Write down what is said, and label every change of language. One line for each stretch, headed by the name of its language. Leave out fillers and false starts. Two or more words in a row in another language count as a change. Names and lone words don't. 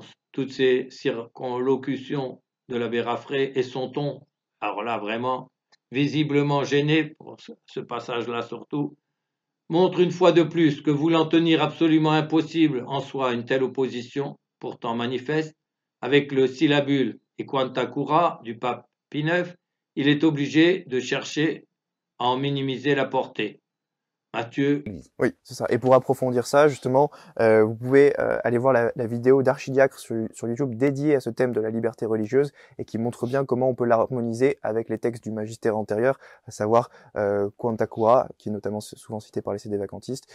French: Toutes ces circonlocutions de l'abbé Raffray et son ton, alors là vraiment visiblement gêné pour ce passage-là surtout, montrent une fois de plus que voulant tenir absolument impossible en soi une telle opposition, pourtant manifeste, avec le syllabule et quanta cura du pape Pie IX, il est obligé de chercher à en minimiser la portée. Matthieu. Oui, c'est ça. Et pour approfondir ça, justement, vous pouvez aller voir la vidéo d'Archidiacre sur YouTube dédiée à ce thème de la liberté religieuse et qui montre bien comment on peut l'harmoniser avec les textes du magistère antérieur, à savoir Quanta Cura, qui est notamment souvent cité par les CD vacantistes.